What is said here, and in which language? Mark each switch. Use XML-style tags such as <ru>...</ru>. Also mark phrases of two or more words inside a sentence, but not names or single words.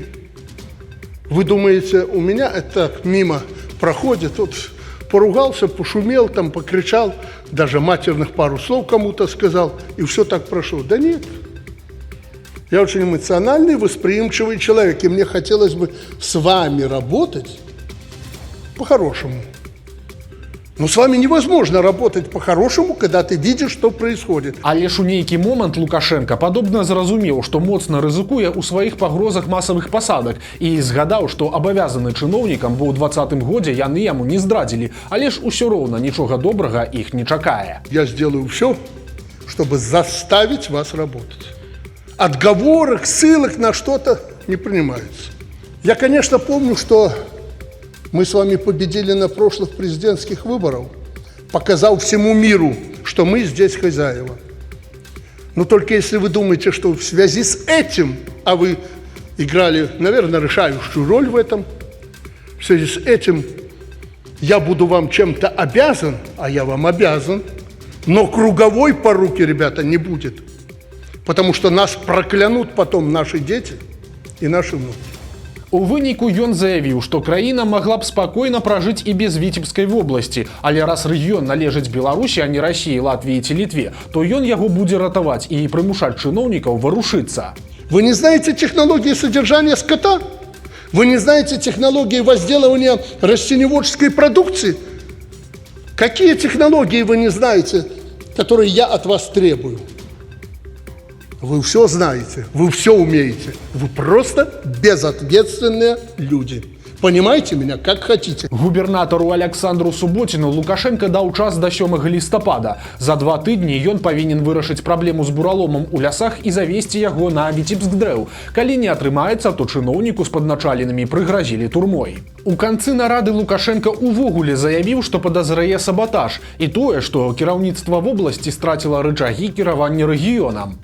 <ru>Вы думаете, у меня это мимо проходит, вот поругался, пошумел, там покричал, даже матерных пару слов кому-то сказал, и все так прошло. Да нет. Я очень эмоциональный, восприимчивый человек, и мне хотелось бы с вами работать по-хорошему. Но с вами невозможно работать по-хорошему, когда ты видишь, что происходит.</ru> <be>Але ж у нейкі момант Лукашенко падобна зразумеў, што моцна рызыкуе ў сваіх пагрозах масавых пасадак і згадаў, што абавязаны чыноўнікам, бо ў 2020 годзе яны яму не здрадзілі, але ж усё роўна нічога добрага іх не чакае.</be> <ru>Я сделаю все, чтобы заставить вас работать. Отговорок, ссылок на что-то не принимаются. Я, конечно, помню, что мы с вами победили на прошлых президентских выборах, показав всему миру, что мы здесь хозяева. Но только если вы думаете, что в связи с этим, а вы играли, наверное, решающую роль в этом, в связи с этим я буду вам чем-то обязан, а я вам обязан, но круговой поруки, ребята, не будет. Потому что нас проклянут потом наши дети и наши внуки.</ru> <be>У выніку ён заявіў, што краіна магла б спакойна пражыць і без Віцебскай вобласці, але раз рэгіён належыць Беларусі, а не Расіі, Латвіі ці Літве, то ён яго будзе ратаваць і прымушаць чыноўнікаў варушыцца.</be> <ru>Вы не знаете технологии содержания скота? Вы не знаете технологии возделывания растеневодческой продукции? Какие технологии вы не знаете, которые я от вас требую? Вы все знаете, вы все умеете. Вы просто безответственные люди. Понимаете меня, как хотите.</ru> <be>Губернатару Александру Суботіну Лукашенко даў час до 7 лістапада. За 2 тыдні ён павінен вырашыць праблему з бураломам у лясах і завесці яго на Віцебск дрэў. Калі не атрымаецца, то чыноўніку з падначаленымі прыгразілі турмой. У канцы нарады Лукашенко увогуле заявіў, што падазрае саботаж і тое, што кіраўніцтва вобласці страціла рычагі кіравання рэгіёнам.</be>